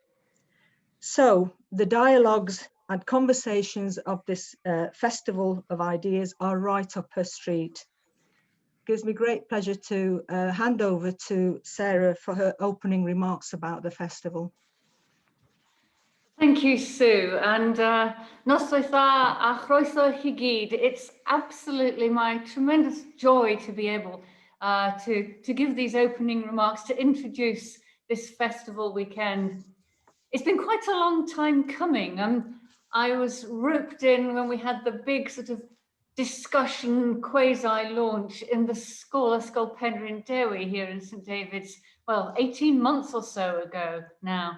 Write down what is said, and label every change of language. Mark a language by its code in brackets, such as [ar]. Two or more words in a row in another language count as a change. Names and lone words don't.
[en] So the dialogues and conversations of this Festival of Ideas are right up her street. Gives me great pleasure to hand over to Sarah for her opening remarks about the festival. Thank you, Sue, and [cy] noswaith dda a chroeso I gyd. [en] It's absolutely my tremendous joy to be able to give these opening remarks, to introduce this festival weekend. It's been quite a long time coming. I was roped in when we had the big sort of discussion quasi-launch in the Ysgol Penrhyn Dewi here in St David's, well, 18 months or so ago now.